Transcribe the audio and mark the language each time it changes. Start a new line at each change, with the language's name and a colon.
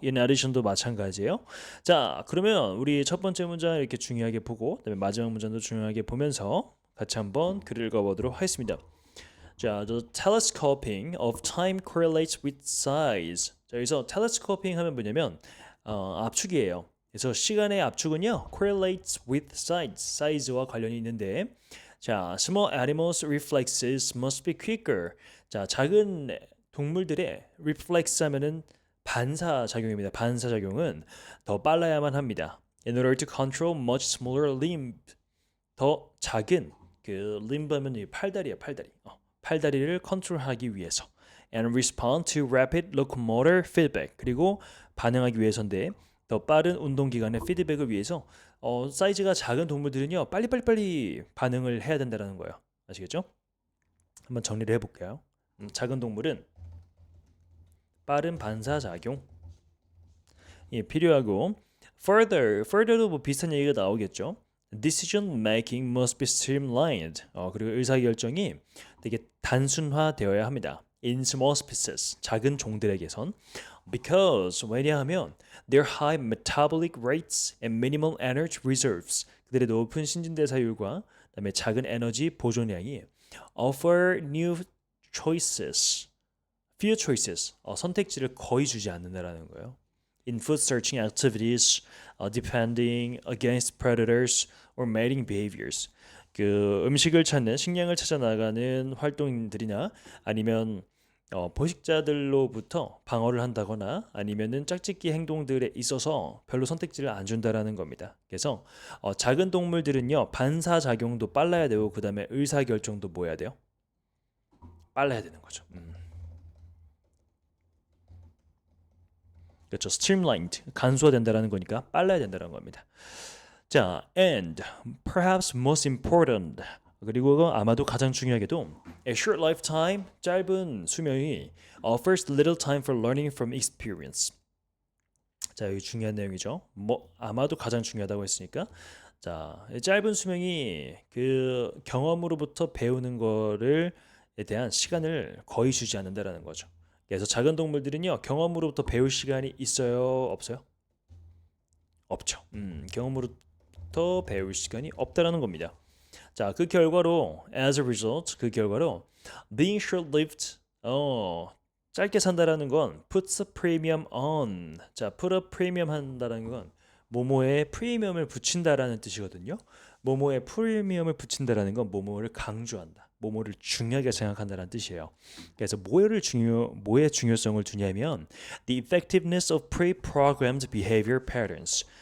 English: in addition
Korean: 도 마찬가지예요. 자, 그러면 우리 첫 번째 문장 이렇게 중요하게 보고 그다음에 마지막 문장도 중요하게 보면서 같이 한번 글을 읽어보도록 하겠습니다.
English: 자, the telescoping of time correlates with size.
Korean: 자, 여기서 telescoping 하면 뭐냐면 압축이에요. 그래서 시간의 압축은요,
English: correlates with size와
Korean: 관련이 있는데,
English: 자, small animals' reflexes must be quicker.
Korean: 자, 작은 동물들의 reflex 하면은 반사작용입니다. 반사작용은 더 빨라야만 합니다.
English: In order to control much smaller limb,
Korean: 더 작은 그 limb 하면 이 팔다리야, 팔다리. 팔다리를 컨트롤하기 위해서.
English: And respond to rapid locomotor feedback.
Korean: 그리고 반응하기 위해서인데 더 빠른 운동기관의 피드백을 위해서 사이즈가 작은 동물들은요 빨리빨리 반응을 해야 된다는 거예요. 아시겠죠? 한번 정리를 해볼게요. 작은 동물은 빠른 반사작용이 필요하고 further도 뭐 비슷한 얘기가 나오겠죠.
English: Decision making must be streamlined.
Korean: 그리고 의사결정이 되게 단순화되어야 합니다.
English: In small species,
Korean: 작은 종들에게선
English: because
Korean: 왜냐하면
English: their high metabolic rates and minimal energy reserves
Korean: 그들의 높은 신진대사율과 그다음에 작은 에너지 보존량이
English: offer new choices, few choices
Korean: 선택지를 거의 주지 않는다라는 거예요.
English: In food searching activities, depending against predators or mating behaviors.
Korean: 그 음식을 찾는 식량을 찾아 나가는 활동들이나 아니면 포식자들로부터 방어를 한다거나 아니면은 짝짓기 행동들에 있어서 별로 선택지를 안 준다라는 겁니다. 그래서 작은 동물들은요 반사 작용도 빨라야 되고 그 다음에 의사 결정도 뭐 해야 돼요? 빨라야 되는 거죠. 그렇죠. streamlined 간소화된다라는 거니까 빨라야 된다는 겁니다.
English: 자, and perhaps most important
Korean: 그리고 아마도 가장 중요하게도
English: a short lifetime
Korean: 짧은 수명이
English: offers little time for learning from experience.
Korean: 자, 여기 중요한 내용이죠. 뭐 아마도 가장 중요하다고 했으니까 자, 짧은 수명이 그 경험으로부터 배우는 거를 에 대한 시간을 거의 주지 않는다라는 거죠. 그래서 작은 동물들은요 경험으로부터 배울 시간이 있어요, 없어요? 없죠. 경험으로부터 배울 시간이 없다라는 겁니다. 자, 그 결과로
English: as a result
Korean: 그 결과로
English: being short-lived
Korean: 짧게 산다라는 건
English: puts a premium on.
Korean: 자,
English: put a premium
Korean: 한다라는 건 모모에 프리미엄을 붙인다라는 뜻이거든요. 모모에 프리미엄을 붙인다라는 건 모모를 강조한다. 모모를 중요하게 생각한다는 뜻이에요. 그래서 뭐의 중요성을 두냐면
English: the effectiveness of pre-programmed behavior patterns.